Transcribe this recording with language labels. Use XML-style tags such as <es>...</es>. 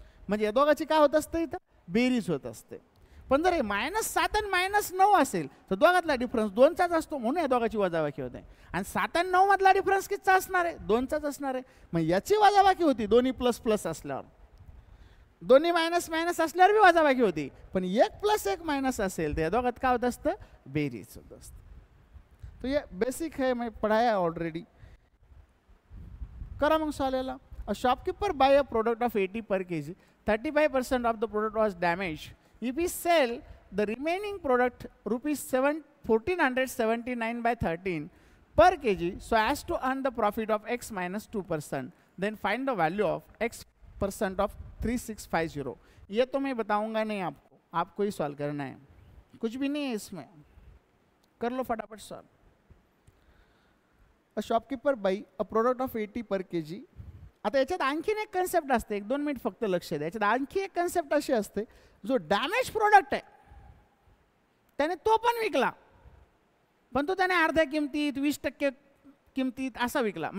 <mr>म्हणजे या दोघांची काय होत असतं? इथं बेरीज होत असते. पण जर हे -7 आणि -9 असेल तर दोघातला डिफरन्स 2चाच असतो, म्हणून या दोघांची वजाबाकी होते. आणि 7 आणि 9 मधला डिफरन्स कितीचा असणार आहे? 2चाच असणार आहे. मग याची वजाबाकी होती दोन्ही प्लस प्लस असल्यावर. दोन्ही मायनस मायनस असल्यावर भी वजाबाकी होती. पण 1 + 1 मायनस असेल तर या दोघात काय होत असतं? बेरीज होत असतं.</mr> <hi>तो ये बेसिक है, मैं पढ़ाया ऑलरेडी.</hi> <mr>करा मग solve.</mr> <en>A shopkeeper buy a product of 80 per kg. 35% of the product was damaged. If we sell the remaining product ₹1479/13 per kg so as to earn the profit of x minus 2%, then find the value of x% of 3650.</en> <hi>ये तो मैं बताऊंगा नहीं आपको, आपको ही solve करना है. कुछ भी नहीं है इसमें, कर लो फटाफट solve.</hi> <en>A shopkeeper buy a product of 80 per kg.</en> <mr>आता याच्यात आणखीन एक कन्सेप्ट असते, 1-2 मिनिट फक्त लक्ष द्या. याच्यात आणखी एक कन्सेप्ट अशी असते, जो डॅमेज प्रोडक्ट आहे त्याने तो पण विकला, पण तो त्याने अर्ध्या किमतीत 20% किमतीत असा विकला.</mr>